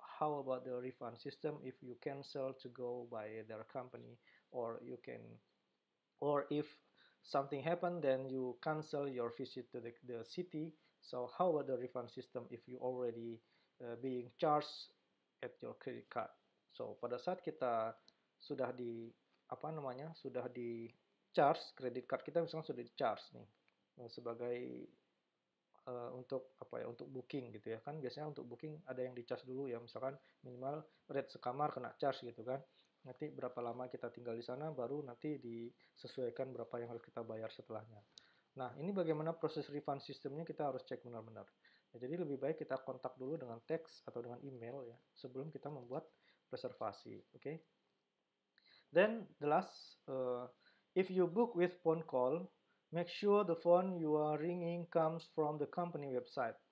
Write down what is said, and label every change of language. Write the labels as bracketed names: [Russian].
[English] how about the refund system if you cancel to go by their company, or you can, or if something happened then you cancel your visit to the city. So how about the refund system if you already being charged at your credit card? [Indonesian] So pada saat kita sudah di apa namanya sudah di charge kredit card kita, misalnya sudah di charge nih sebagai untuk apa ya, untuk booking gitu ya kan, biasanya untuk booking ada yang di charge dulu ya, misalkan minimal rate sekamar kena charge gitu kan, nanti berapa lama kita tinggal di sana baru nanti disesuaikan berapa yang harus kita bayar setelahnya. Nah ini bagaimana proses refund sistemnya kita harus cek benar-benar ya, jadi lebih baik kita kontak dulu dengan teks atau dengan email ya sebelum kita membuat reservasi. [English] Okay? Then the last, if you book with phone call, make sure the phone you are ringing comes from the company website.